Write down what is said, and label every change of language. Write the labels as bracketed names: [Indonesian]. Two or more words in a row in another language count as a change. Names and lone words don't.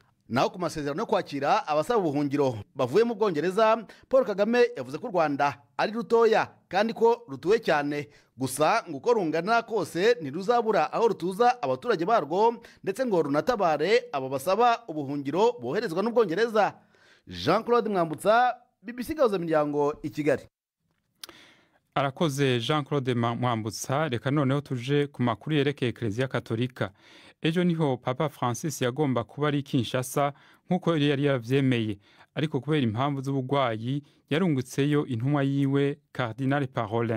[Kinyarwanda] Naho ku masezerano yo kwakira abasaba ubuhungiro bavuye mu Bwongereza, Paul Kagame yavuze ko u Rwanda ari rutoya kandi ko rutuwe cyane, gusa ngo uko rungana kose ntiruzabura aho rutuza abaturage barwo, ndetse ngo runatabare abo basaba ubuhungiro boherezwa n'Ubwongereza. Jean-Claude Mwambutsa, BBC Gahuzamiryango i Kigali. [Rundi] Arakoze Jean-Claude Mwambutsa. Reka noneho tuje ku makuru yerekeye Eklezia Katolika. Ejo niho Papa Francis yagomba kuba ari Kinshasa nk'uko yari yavyemeye, ariko kubera impamvu z'ubugwayi yarungutseyo intumwa yiwe Cardinal Parolin.